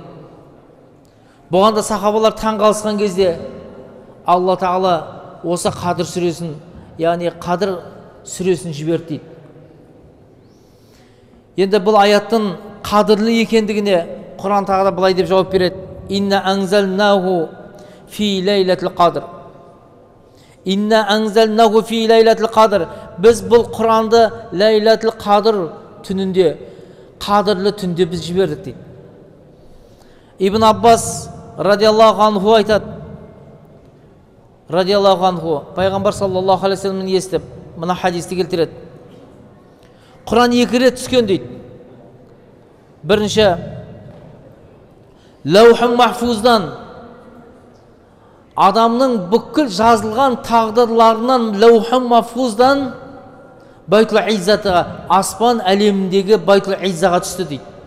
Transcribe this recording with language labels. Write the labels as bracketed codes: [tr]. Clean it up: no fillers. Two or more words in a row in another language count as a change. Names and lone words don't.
[kk] Бұғанда сахабалар таң қалысқан кезде Алла Тағала осы Қадыр сүресін, яғни Қадыр сүресін жіберді дейді. Енді бұл аяттың қадірлі екендігіне Құран тағы да былай деп жауап береді. [ar] إنا أنزلناه في ليلة القدر. إنا أنزلناه في ليلة القدر. [kk] Біз бұл Құранды [ar] ليلة القدر [kk] түнінде, қадірлі түнде біз жібердік дейді. Ибн Аббас [ar] رضي الله عنه [kk] айтады. [ar] رضي الله عنه, [kk] пайғамбар [ar] صلى الله عليه وسلم [kk] естіп, мына хадисті келтіреді. Құран 2 рет түскен дейді. Бірінші, [ar] لوح محفوظ, [kk] адамның бүкіл жазылған тағдырларынан [ar] لوح محفوظ [kk] Байтул Иззатыға, аспан әлеміндегі Байтул Иззаға түсті дейді.